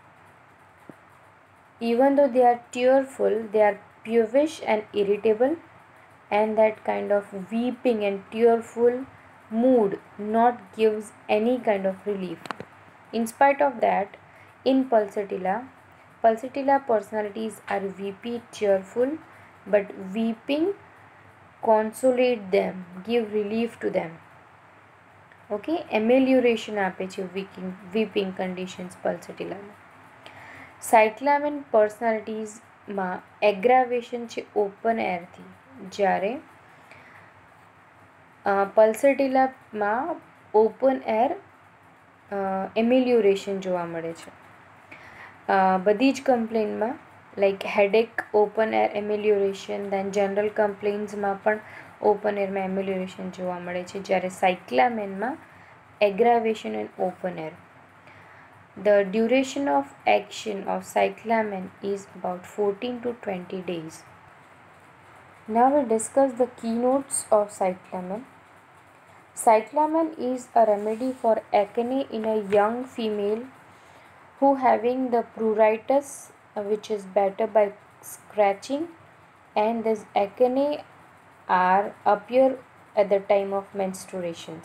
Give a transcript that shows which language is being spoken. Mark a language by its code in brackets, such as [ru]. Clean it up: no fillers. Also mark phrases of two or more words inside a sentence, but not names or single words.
[en] Even though they are tearful, they are peevish and irritable, and that kind of weeping and tearful mood not gives any kind of relief. In spite of that, in pulsatilla personalities are weepy, tearful, but weeping consolate them, give relief to them. Okay, amelioration [gu] આપે છે [en] weeping conditions pulsatillaમાં. cyclamen personalitiesમાં aggravation [gu] છે [en] open airથી, [gu] જ્યારે પલ્સેટિલામાં [en] open air amelioration [gu] જોવા મળે છે. બધી જ કમ્પ્લેનમાં [en] like headache open air amelioration, then general complaintsમાં [gu] પણ [en] open airમાં [gu] એમેલિયોરેશન જોવા મળે છે, જ્યારે cyclamenમાં [en] aggravation and open air. The duration of action of cyclamen is about 14 to 20 days. Now we discuss the keynotes of cyclamen. Cyclamen is a remedy for acne in a young female who having the pruritus, which is better by scratching, and this acne are appear at the time of menstruations.